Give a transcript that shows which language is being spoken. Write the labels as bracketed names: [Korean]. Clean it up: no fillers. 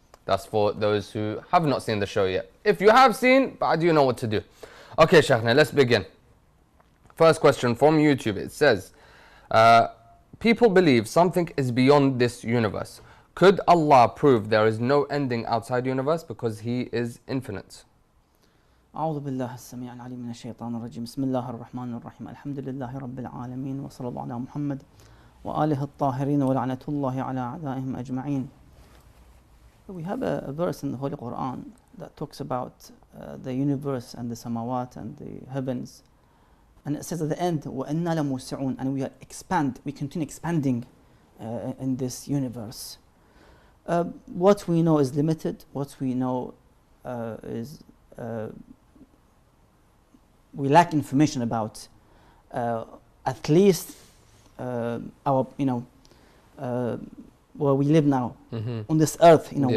[English] That's for those who have not seen the show yet. If you have seen, but do you know what to do? Okay, Sheikhna, let's begin. First question from YouTube. It says, people believe something is beyond this universe. Could Allah prove there is no ending outside the universe because He is infinite? [Arabic] أعوذ بالله السميع العليم من الشيطان الرجيم بسم الله الرحمن الرحيم الحمد لله رب العالمين وصلى الله على محمد وآله الطاهرين ولعنة الله على أعدائهم أجمعين. [English] We have a verse in the Holy Quran that talks about the universe and the samawat and the heavens. And it says at the end, [Arabic] وَإِنَّا لَمُوسِعُونَ, [English] and we continue expanding in this universe. What we know is limited. What we know is we lack information about at least our, where we live now on this earth.